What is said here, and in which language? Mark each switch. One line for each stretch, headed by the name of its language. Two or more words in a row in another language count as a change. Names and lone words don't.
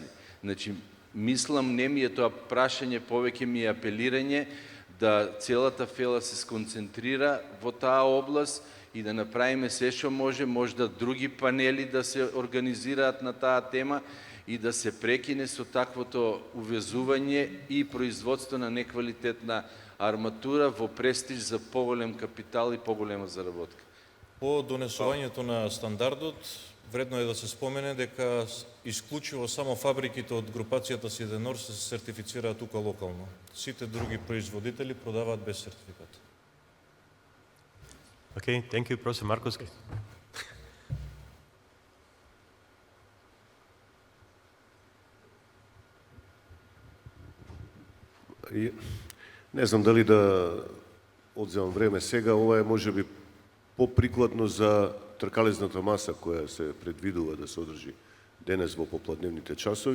Macedonian: Значи, мислам, не ми е тоа прашање, повеќе ми е апелирање да целата фела се сконцентрира во таа област и да направиме се што може, можда други панели да се организираат на таа тема и да се прекине со таквото увезување и производство на неквалитетна арматура во престиж за поголем капитал и поголема заработка. По донесувањето на стандардот, вредно е да се спомене дека исклучиво само фабриките од групацијата Сиденор се сертифицираат тука локално. Сите други производители продаваат без сертификат.
English: Okay, thank you, Professor Markovski.
Macedonian: Не знам дали да одземам време сега, ова е можеби поприкладно за тркалезната маса која се предвидува да се одржи денес во попладневните часови.